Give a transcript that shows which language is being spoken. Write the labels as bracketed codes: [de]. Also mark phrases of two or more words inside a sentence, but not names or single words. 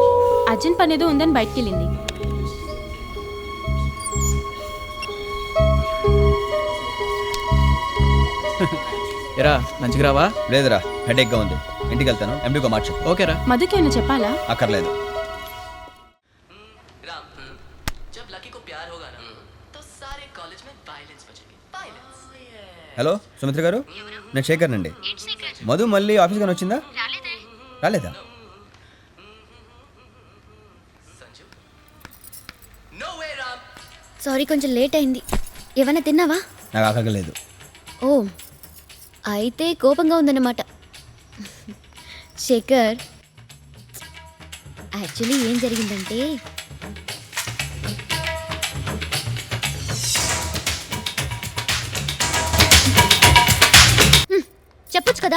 [te] అర్జెంట్ పనేదో ఉందని బయటికి వెళ్ళింది. ఎరా లంచ్కి రావా? లేదురా హెడేక్గా ఉంది, ఇంటికి వెళ్తాను. ఎండిగా మార్చు. ఓకేరా. మధుకి ఏమైనా చెప్పాలా? అక్కర్లేదు. [hi] जब लकी को प्यार होगा ना तो सारे कॉलेज में वायलेंस बजेगी वायलेंस. [te] హలో సుమిత్ర గారు, నేను శేఖర్ నండి. మధు మళ్ళీ ఆఫీస్ కానీ వచ్చిందా? రాలేదా? [en] No way राम. [te] సారీ కొంచెం లేట్ అయింది. ఏమైనా తిన్నావా? నాకు ఆకలేదు. ఓ అయితే కోపంగా ఉందన్నమాట. శేఖర్, యాక్చువల్లీ ఏం జరిగిందంటే చెప్పొచ్చు కదా.